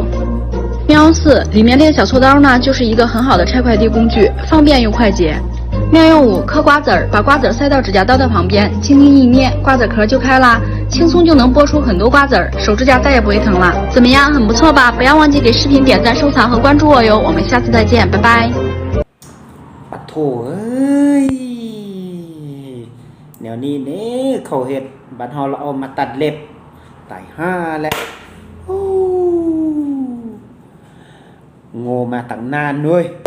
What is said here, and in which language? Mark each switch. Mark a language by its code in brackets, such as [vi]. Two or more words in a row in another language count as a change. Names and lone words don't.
[zh] 妙用4：里面这个小锉刀呢，就是一个很好的拆快递工具，方便又快捷。妙用5：嗑瓜子儿，把瓜子儿塞到指甲刀的旁边，轻轻一捏，瓜子壳就开啦，轻松就能剥出很多瓜子儿，手指甲再也不会疼了。怎么样，很不错吧？不要忘记给视频点赞、收藏和关注我哟！我们下次再见，拜拜。 [th] ปะโถเอ้ยเดี๋ยวนี้เนี่ยเขาเห็ดบัดเฮาเราเอามาตัดเล็บตายห่าแล้วโอ้โง่มาตั้งนานด้วย